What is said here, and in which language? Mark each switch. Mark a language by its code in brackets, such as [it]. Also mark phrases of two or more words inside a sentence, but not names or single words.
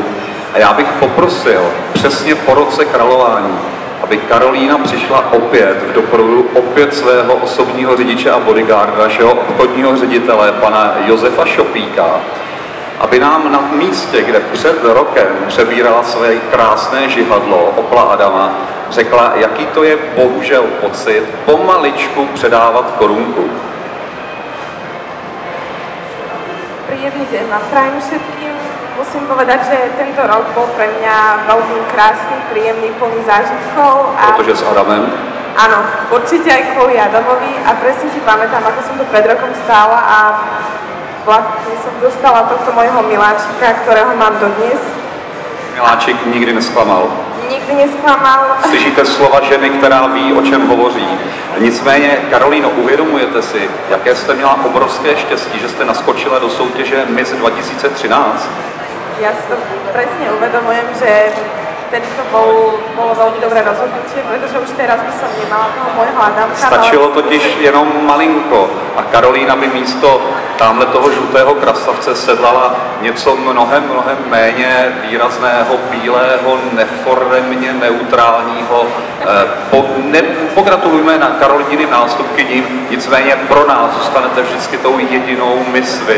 [cs] A já bych poprosil přesně po roce králování, aby Karolína přišla opět v doprovodu opět svého osobního řidiče a bodyguarda, našeho obchodního ředitele, pana Josefa Šopíka, aby nám na místě, kde před rokem přebírala své krásné žihadlo Opla Adama, řekla, jaký to je bohužel pocit pomaličku předávat korunku. [sk] Príjemný deň vám prajem všetkým. Musím povedať, že tento rok bol pre mňa veľmi krásny, príjemný, plný zážitkov. [cs] Protože s Adamem? [sk] Áno, určite aj kvôli Adamovi a presne si pamätám, ako som tu pred rokom stála a vlastne som dostala tohto mojho miláčika, ktorého mám dodnes. Miláčik nikdy nesklamal. Nikdy nesklamal. [cs] Slyšíte slova ženy, která ví, o čem hovoří. Nicméně, Karolíno, uvědomujete si, jaké jste měla obrovské štěstí, že jste naskočila do soutěže Miss 2013? [sk] Ja si to presne uvedomujem, že vtedy to bolo veľmi dobré rozhodnutie, pretože už teraz by som nemala toho môjho Adamka. [cs] Stačilo totiž jenom malinko a Karolína by místo tamhle toho žlutého krasavce sedlala něco mnohem méně výrazného, bílého, neforemně neutrálního. Pogratulujme na Karolíným nástupkyním, nicméně pro nás zůstanete vždycky tou jedinou miss vy.